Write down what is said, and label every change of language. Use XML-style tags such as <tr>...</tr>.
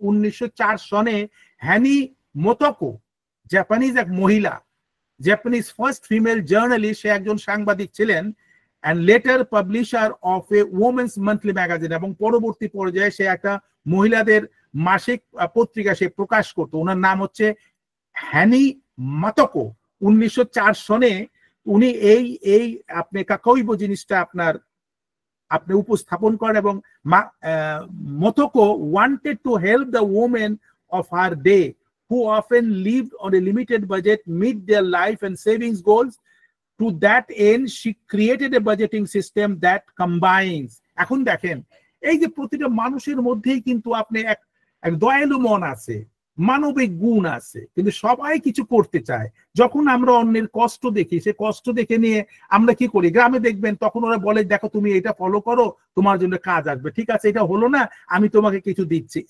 <bn>1904 সনে হ্যানি মোতোকো, জাপানিজ এক মহিলা, জাপানিজ ফার্স্ট ফিমেল জার্নালিস্ট, সে একজন সাংবাদিক ছিলেন,</bn> <en>and later publisher of a women's monthly magazine,</en> <bn>এবং পরবর্তী পর্যায়ে সে একটা মহিলাদের মাসিক পত্রিকা সে প্রকাশ করতো। ওনার নাম হচ্ছে হ্যানি মোতোকো। 1904 সনে উনি এই আপনি কাকইবো জিনিসটা আপনি উপস্থাপন করেন।</bn> <en>এবং Motoko wanted to help the women of her day who often lived on a limited budget meet their life and savings goals. To that end, she created a budgeting system that combines.</en> <bn>এখন দেখেন এই যে প্রতিটা মানুষের মধ্যেই কিন্তু আপনি এক দয়ালু মন আছে, মানবিক গুণ আছে, কিন্তু সবাই কিছু করতে চায়। যখন আমরা অন্যের কষ্ট দেখি, সে কষ্ট দেখে নিয়ে আমরা কি করি, গ্রামে দেখবেন তখন ওরা বলে দেখো তুমি এটা ফলো করো তোমার জন্য কাজ আসবে, ঠিক আছে এটা হলো না আমি তোমাকে কিছু দিচ্ছি।</bn>